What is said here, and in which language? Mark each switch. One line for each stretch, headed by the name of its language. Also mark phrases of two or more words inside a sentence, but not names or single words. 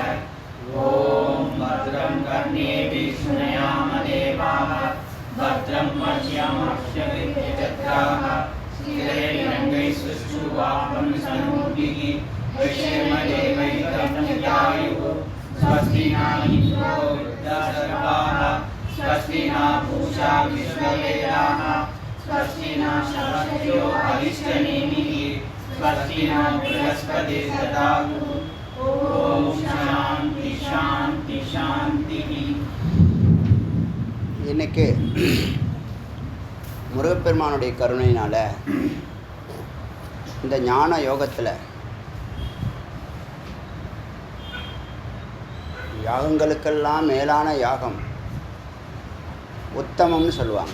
Sanskrit: ओम भद्रं कर्णेभिः शृणुयाम देवाः भद्रं पश्यामक्षभिर्यजत्राः स्थिरैरङ्गैः सुष्ठुवापंसनूभिः वैश्यमदेवैकं स्वस्ति न इन्द्रो वृद्धश्रवाः स्वस्ति न पूषा विश्ववेदाः स्वस्ति न सरस्वत्यो अरिष्टनेमिः स्वस्ति न बृहस्पतिर्दधातु। ओम शांति शांति शांति।
Tamil: இன்னைக்கு முருகப்பெருமானுடைய கருணையினால் இந்த ஞான யோகத்தில் யாகங்களுக்கெல்லாம் மேலான யாகம் உத்தமம்னு சொல்லுவாங்க.